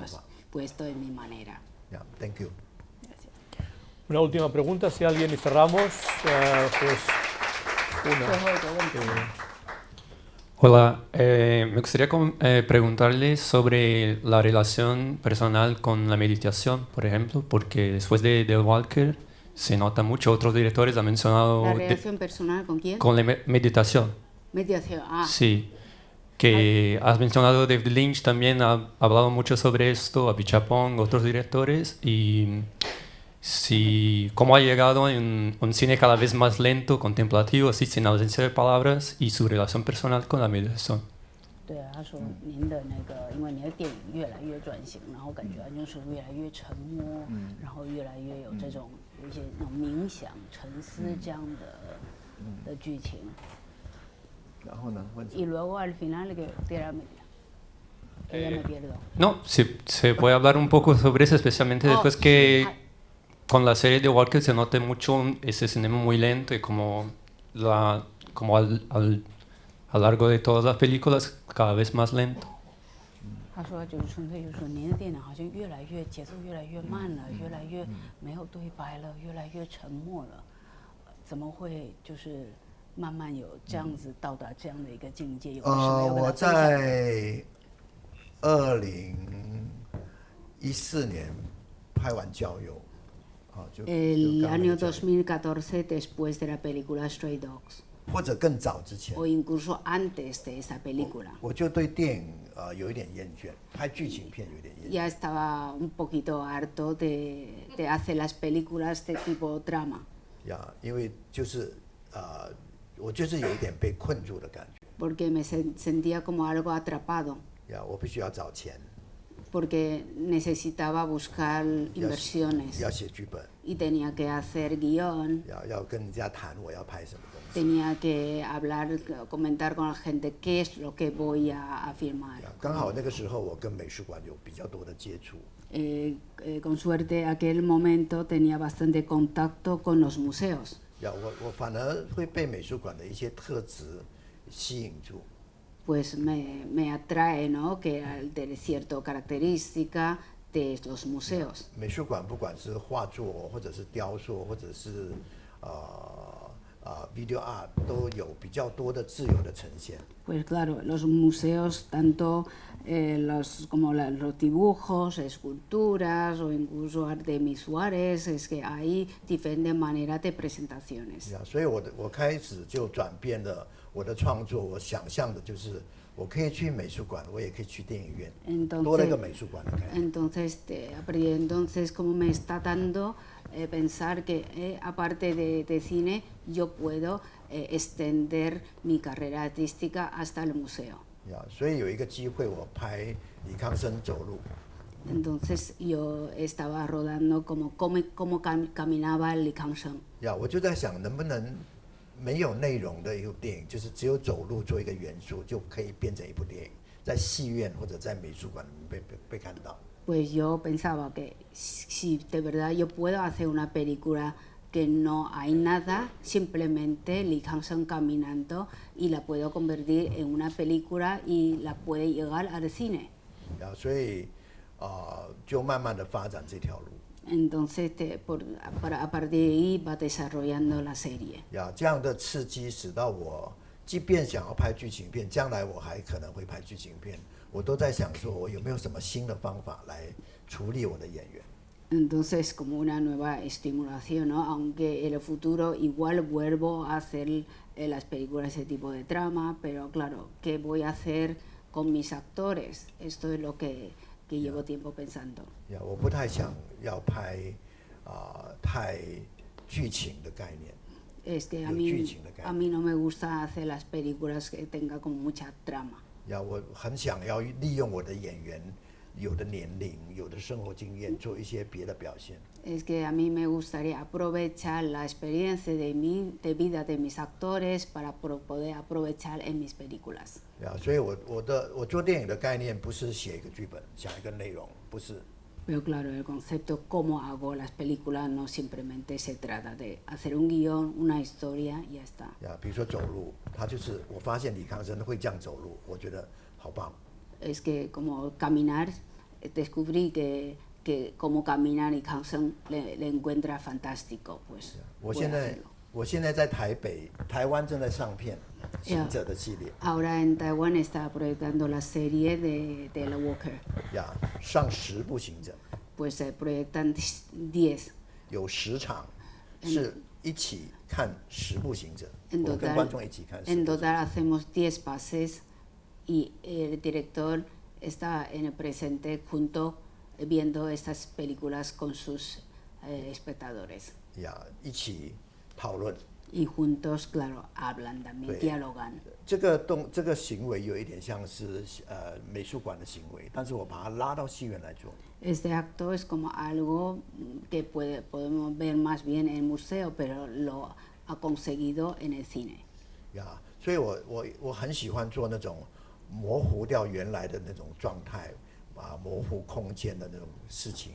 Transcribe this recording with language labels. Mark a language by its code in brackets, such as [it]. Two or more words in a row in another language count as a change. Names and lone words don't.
[es] películas. [zh] 法。 [es] Pues esto es mi manera. [en] Thank you。 [es] Una última pregunta, si alguien y cerramos, pues una. Hola, me gustaría preguntarle sobre la relación personal con la meditación, por ejemplo, porque después de Del Walker se nota mucho, otros directores han mencionado... ¿La relación personal con quién? Con la meditación. Meditación, Sí, que has mencionado David Lynch, también ha hablado mucho sobre esto, Apichapong, otros directores, y si cómo ha llegado en un cine cada vez más lento, contemplativo, así sin ausencia de palabras, y su relación personal con la meditación. [zh] 对啊，他说您的那个，因为您的电影越来越转型，然后感觉就是越来越沉默，然后越来越有这种有一些那种冥想、沉思这样的剧情。然后呢？ [es] Y luego al final que ya me pierdo. No, se puede hablar un poco sobre eso, especialmente después que con la serie de Walker se note mucho ese cinema muy lento y como a lo largo de todas las películas cada vez más lento. [zh] 他说就是纯粹就是说您的电影好像越来越节奏越来越慢了，越来越没有对白了，越来越沉默了，怎么会就是慢慢有这样子到达这样的一个境界？有什么要跟他分享的？我在2014年拍完《郊游》， [es] El año 2014 después de la película Stray Dogs. [zh] 或者更早之前 [es] o incluso antes de esa película. [zh] 我就对电影有一点厌倦，拍剧情片有点厌倦。 [es] Ya estaba un poquito harto de hacer las películas de tipo drama. [zh] 因为就是我就是有一点被困住的感觉。 [es] Porque me sentía como algo atrapado. [zh] 我必须要找钱。 [es] Porque necesitaba buscar inversiones. [zh] 要写剧本。 [es] Y tenía que hacer guión. [zh] 要跟人家谈我要拍什么东西。 [es] Tenía que hablar, comentar con la gente qué es lo que voy a filmar. [zh] 刚好那个时候我跟美术馆有比较多的接触。 [es] Con suerte, aquel momento tenía bastante contacto con los museos. [zh] 我反而会被美术馆的一些特质吸引住。 [es] Pues me atrae, ¿no? Que de cierta característica de los museos. [zh] 美术馆不管是画作，或者是雕塑，或者是 [en] video art [zh] 都有比较多的自由的呈现。 [es] Pues claro, los museos, tanto como los dibujos, esculturas o incluso arte visuales, es que hay diferentes maneras de presentaciones. [zh] 所以我开始就转变了我的创作，我想象的就是我可以去美术馆，我也可以去电影院，多了一个美术馆的概念。 [es] Entonces, como me está dando pensar que aparte de cine, yo puedo extender mi carrera artística hasta el museo. [zh] 所以有一个机会，我拍李康生走路。 [es] Entonces yo estaba rodando como caminaba Li Kangsheng. [zh] 我就在想，能不能没有内容的一部电影，就是只有走路做一个元素，就可以变成一部电影，在戏院或者在美术馆里面被看到。 [es] Pues yo pensaba que si de verdad yo puedo hacer una película que no hay nada, simplemente Li Kangsheng caminando y la puedo convertir en una película y la puede llegar al cine. [zh] 所以就慢慢的发展这条路。 [es] Entonces a partir de ahí va desarrollando la serie. [zh] 这样的刺激使到我，即便想要拍剧情片，将来我还可能会拍剧情片，我都在想说，我有没有什么新的方法来处理我的演员。 [es] Entonces, como una nueva estimulación, ¿no? Aunque en el futuro igual vuelvo a hacer las películas de tipo de trama, pero claro, ¿qué voy a hacer con mis actores? Esto es lo que llevo tiempo pensando. [zh] 我不太想要拍太剧情的概念。 [es] Es que a mí no me gusta hacer las películas que tenga como mucha trama. [zh] 我很想要利用我的演员有的年龄、有的生活经验做一些别的表现。 [es] Es que a mí me gustaría aprovechar la experiencia de vida de mis actores para poder aprovechar en mis películas. [zh] 所以我做电影的概念不是写一个剧本，讲一个内容，不是。 [es] Pero claro, el concepto cómo hago las películas no simplemente se trata de hacer un guión, una historia y ya está. [zh] 比如说走路，他就是我发现李康生会这样走路，我觉得好棒。 [es] Es que como caminar, descubrí que como caminar y Hansen le encuentra fantástico, pues. [zh] 我现在在台北，台湾正在上片《行者》的系列。 [es] Ahora en Taiwán está proyectando la serie de The Walker. [zh] 上10部《行者》。 [es] Pues se proyectan 10. [zh] 有10场，是一起看10部《行者》。我跟观众一起看。 [es] En total hacemos 10 pases y el director está en el presente junto viendo estas películas con sus espectadores. [zh] 一起讨论。 [es] Y juntos, claro, hablan también, dialogan. [zh] 这个行为有一点像是美术馆的行为，但是我把它拉到戏院来做。 [es] Este acto es como algo que podemos ver más bien en el museo, pero lo ha conseguido en el cine. [zh] 所以我很喜欢做那种模糊掉原来的那种状态，模糊空间的那种事情。